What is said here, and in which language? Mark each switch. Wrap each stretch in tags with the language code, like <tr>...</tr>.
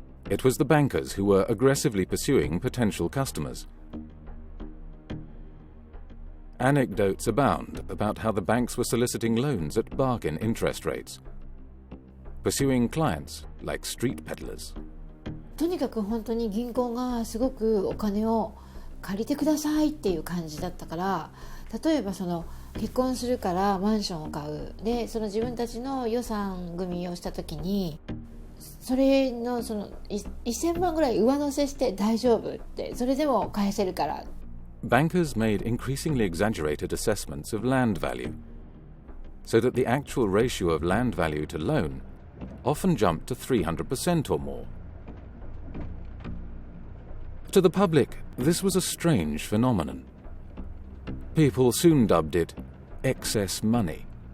<en>It was the bankers who were aggressively pursuing potential customers. Anecdotes abound about how the banks were soliciting loans at bargain interest rates, pursuing clients like street peddlers.</en> <ja>とにかく本当に銀行がすごくお金を借りてくださいっていう感じだったから、例えば結婚するからマンションを買うで、自分たちの予算組みをした時にそれの1000万ぐらい上乗せして大丈夫って、それでも返せるから。</ja> <en>Bankers made increasingly exaggerated assessments of land value, so that the actual ratio of land value to loan often jumped to 300% or more. To the public, this was a strange phenomenon. People soon dubbed it excess money.</en>